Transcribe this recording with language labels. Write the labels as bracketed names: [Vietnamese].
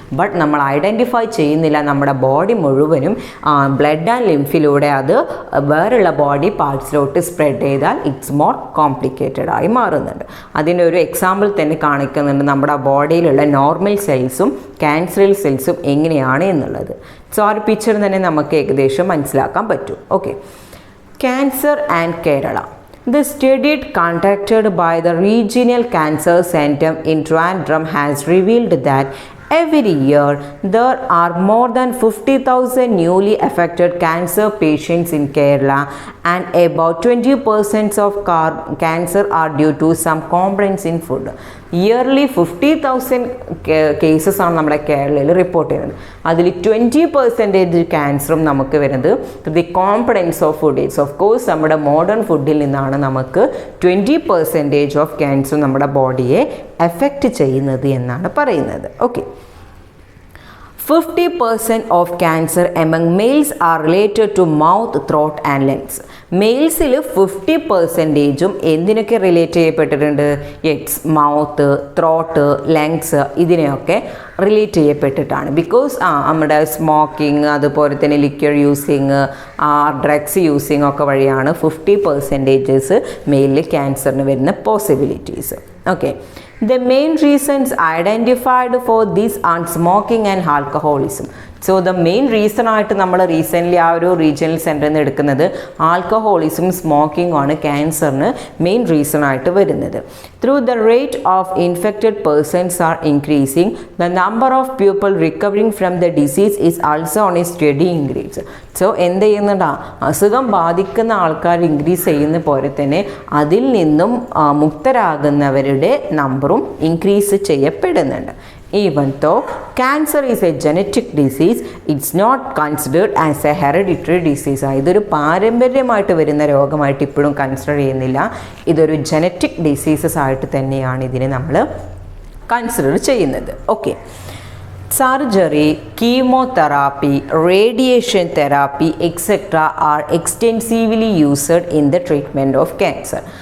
[Malayalam] But നമ്മൾ identify ചെയ്യുന്നില്ല, നമ്മുടെ ബോഡി മുഴുവനും ബ്ലഡ് ആൻഡ് ലിംഫിലൂടെ അത് വേറെയുള്ള ബോഡി പാർട്സിലോട്ട് സ്പ്രെഡ് ചെയ്താൽ [English] it's more complicated [Malayalam] ആയി മാറുന്നുണ്ട്. അതിൻ്റെ ഒരു എക്സാമ്പിൾ തന്നെ കാണിക്കുന്നുണ്ട് നമ്മുടെ ബോഡിയിലുള്ള നോർമൽ സെൽസും ക്യാൻസറൽ സെൽസും എങ്ങനെയാണ് എന്നുള്ളത്. സോ ആ ഒരു പിക്ചർ തന്നെ നമുക്ക് ഏകദേശം മനസ്സിലാക്കാൻ പറ്റും. [English] Okay, cancer and Kerala. The study conducted by the Regional Cancer Center in Trivandrum has revealed that every year there are more than 50,000 newly affected cancer patients in Kerala, and about 20% of cancer are due to some complaints in food. [Malayalam] Yearly 50,000 cases ആണ് നമ്മുടെ കേരളയിൽ report ചെയ്യുന്നത്. അതിൽ 20% ക്യാൻസറും നമുക്ക് വരുന്നത് [English] The complaints of food. [Malayalam] It's of course നമ്മുടെ modern ഫുഡിൽ നിന്നാണ് നമുക്ക് 20% ഓഫ് ക്യാൻസർ നമ്മുടെ ബോഡിയെ എഫക്റ്റ് ചെയ്യുന്നത് എന്നാണ് പറയുന്നത്. [English] Okay, 50% of cancer among males are related to mouth, throat and lungs. [Malayalam] മെയിൽസിൽ 50%ഉം എന്തിനൊക്കെ റിലേറ്റ് ചെയ്യപ്പെട്ടിട്ടുണ്ട്? യെസ്, മൗത്ത്, ത്രോട്ട്, ലങ്സ് ഇതിനെയൊക്കെ റിലേറ്റ് ചെയ്യപ്പെട്ടിട്ടാണ്. ബിക്കോസ് നമ്മുടെ സ്മോക്കിംഗ്, അതുപോലെ തന്നെ ലിക്വർ യൂസിങ്, ഡ്രഗ്സ് യൂസിങ് ഒക്കെ വഴിയാണ് 50% മെയിലിൽ ക്യാൻസറിന് വരുന്ന possibilities. [English] Okay, the main reasons identified for this are smoking and alcoholism. [Malayalam] So the main reason ആയിട്ട് നമ്മൾ റീസെൻ്റ്ലി ആ ഒരു റീജിയണൽ സെൻറ്ററിൽ നിന്ന് എടുക്കുന്നത് ആൽക്കഹോളിസും സ്മോക്കിംഗും ആണ് ക്യാൻസറിന് മെയിൻ റീസൺ ആയിട്ട് വരുന്നത്. [English] Through the rate of infected persons are increasing, the number of people recovering from the disease is also on a steady increase. [Malayalam] So എന്ത് ചെയ്യുന്നുണ്ടാ, അസുഖം ബാധിക്കുന്ന ആൾക്കാർ ഇൻക്രീസ് ചെയ്യുന്ന പോലെ തന്നെ അതിൽ നിന്നും മുക്തരാകുന്നവരുടെ നമ്പറും ഇൻക്രീസ് ചെയ്യപ്പെടുന്നുണ്ട്. [English] Even though cancer is a genetic disease, it's not considered as a hereditary disease. [Malayalam] ഇതൊരു പാരമ്പര്യമായിട്ട് വരുന്ന രോഗമായിട്ട് ഇപ്പോഴും കൺസിഡർ ചെയ്യുന്നില്ല. ഇതൊരു ജനറ്റിക് ഡിസീസസ് ആയിട്ട് തന്നെയാണ് ഇതിനെ നമ്മൾ കൺസിഡർ ചെയ്യുന്നത്. [English] Okay, surgery, chemotherapy, radiation therapy etcetera are extensively used in the treatment of cancer.